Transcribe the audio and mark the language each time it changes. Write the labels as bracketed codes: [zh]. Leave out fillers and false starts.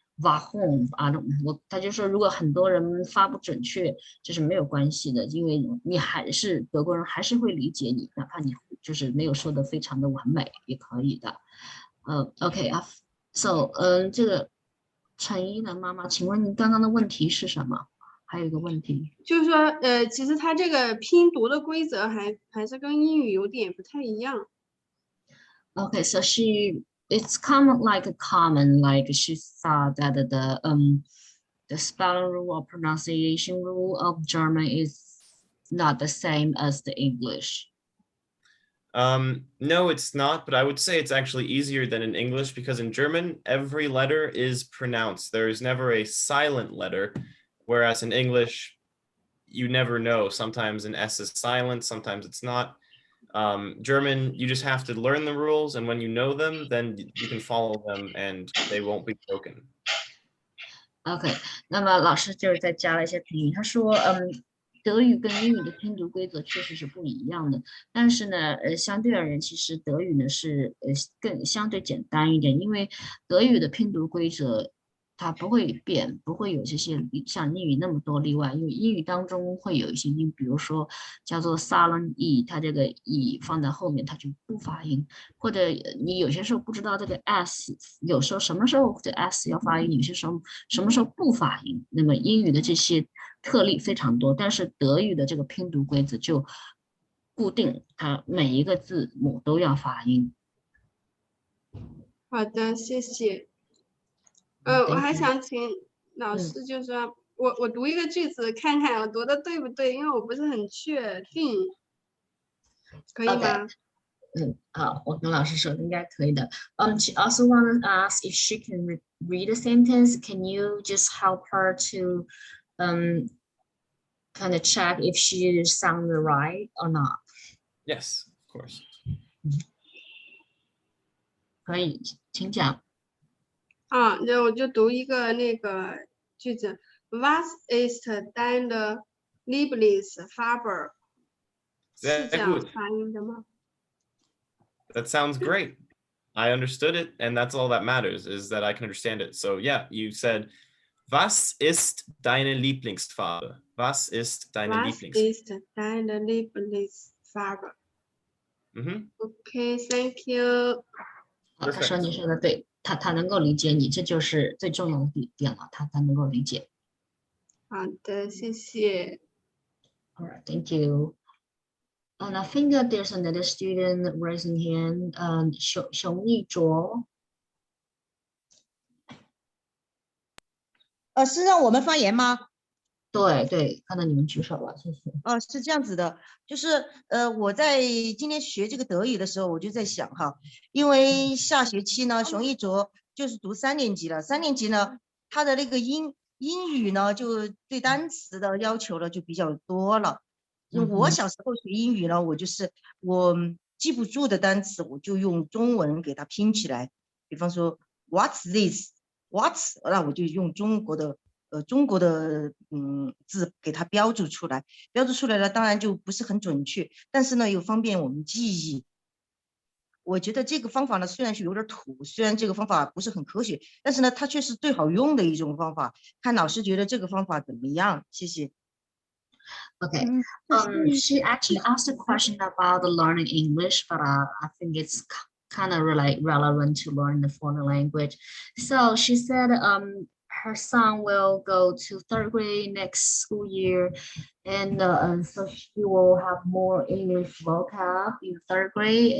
[zh] Warum 他就说如果很多人发不准确，这是没有关系的，因为你还是德国人还是会理解你，哪怕你就是没有说的非常的完美也可以的。Okay, So，这个陈一的妈妈，请问您刚刚的问题是什么？还有一个问题，就是说，其实它这个拼读的规则还是跟英语有点不太一样。 [en] Okay, so it's common like a common, like she thought that the spelling rule or pronunciation rule of German is not the same as the English. No, it's not, but I would say it's actually easier than in English because in German, every letter is pronounced. There is never a silent letter, whereas in English, you never know. Sometimes an S is silent, sometimes it's not. German, you just have to learn the rules, and when you know them, then you can follow them and they won't be broken. [zh] OK，那么老师就是再加了一些评语，他说，德语跟英语的拼读规则确实是不一样的，但是呢，相对而言，其实德语呢是更相对简单一点，因为德语的拼读规则它不会变，不会有这些像英语那么多例外，因为英语当中会有一些音，比如说叫做 silent e，它这个 e 放在后面它就不发音，或者你有些时候不知道这个 s，有时候什么时候这 s 要发音，有些时候什么时候不发音。那么英语的这些特例非常多，但是德语的这个拼读规则就固定，它每一个字母都要发音。好的，谢谢。我还想请老师，就是说我读一个句子看看我读的对不对，因为我不是很确定，可以吗？好，我跟老师说应该可以的。 [en] She also want to ask if she can read a sentence. Can you just help her to kind of check if she sound right or not? Yes, of course. [zh] 可以，请讲。那我就读一个那个句子 ： [de] Was ist deine Lieblingsfarbe？ [zh] 是这样发音的吗？ [en] That sounds great. I understood it, and that's all that matters, is that I can understand it. So yeah, you said, [de] Was ist deine Lieblingsfarbe? Was ist deine Lieblingsfarbe? Was ist deine Lieblingsfarbe? [en] Okay, thank you. [zh] 他说你说的对，他能够理解你，这就是最重要的点了，他能够理解。好的，谢谢。 [en] All right, thank you. And I think that there's another student raising hand. [zh] 熊一卓。是让我们发言吗？对，看到你们举手了，谢谢。是这样子的，就是我在今天学这个德语的时候，我就在想哈，因为下学期呢，熊一卓就是读3年级了，3年级呢，他的那个英语呢，就对单词的要求呢就比较多了。我小时候学英语呢，我记不住的单词，我就用中文给它拼起来，比方说 [en] What's this？What？ [zh] 那我就用中国的字给它标注出来，了，当然就不是很准确，但是呢又方便我们记忆。我觉得这个方法呢虽然是有点土，虽然这个方法不是很科学，但是呢它却是最好用的一种方法。看老师觉得这个方法怎么样？谢谢。 [en] Okay. She actually asked a question about the learning English, but I think it's kind of really relevant to learn the foreign language. So she said her son will go to 3rd grade next school year, and so she will have more English vocab in 3rd grade.